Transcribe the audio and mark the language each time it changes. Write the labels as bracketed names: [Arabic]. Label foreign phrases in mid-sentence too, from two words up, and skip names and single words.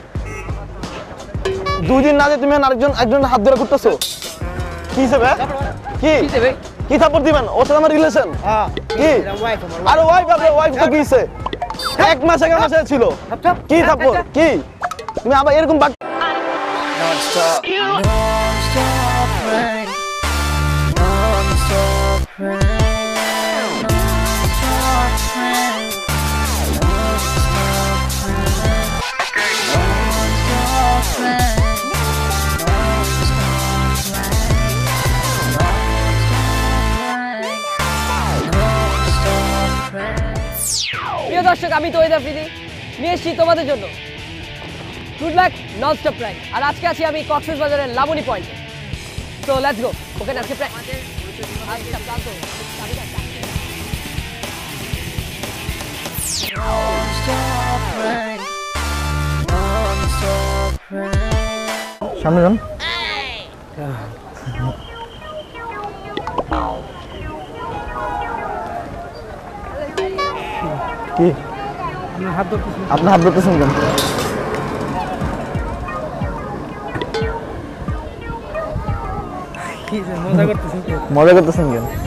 [Bangla] 2 দিন না যে তুমি একজন হাত ধরে ঘুরতেছো, কি হিসেবে? কি ভাই কি থাপ্পড় দিবেন? ওর সাথে আমার রিলেশন হ্যাঁ কি? আরে ওয়াইফ, আপনার ওয়াইফ তো কিছে? 1 মাস আগে আমার সাথে ছিল, কি থাপ্পড় কি? তুমি আবার এরকম [English] Non-stop prank. Non-stop prank. Non-stop prank. Non-stop prank. [Bangla] প্রিয় দর্শক, আমি তৈদা ফিদি নিয়ে এসেছি তোমাদের জন্য [English] good luck nonstop prank. [Bangla] আর আজকে আছি আমি কক্সবাজারের লাবণী পয়েন্টে। তো [English] let's go, [Bangla] ওকে আজকে প্র্যাঙ্ক। [English] Non-stop prank. Non-stop prank. [Bangla] সামনে যান। কি আপনি হাত ধরতেছেন কেন? মজা করতেছেন কেন?